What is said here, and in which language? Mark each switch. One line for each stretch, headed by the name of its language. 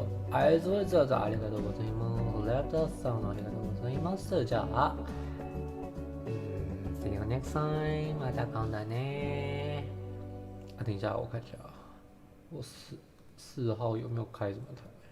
Japanese: アイズウェザーズありがとうございます。レタさんありがとうございます。じゃあ、
English: see you next time。
Japanese: また今度ね。
Chinese: 等一下，我看一下，我4号有没有开什么台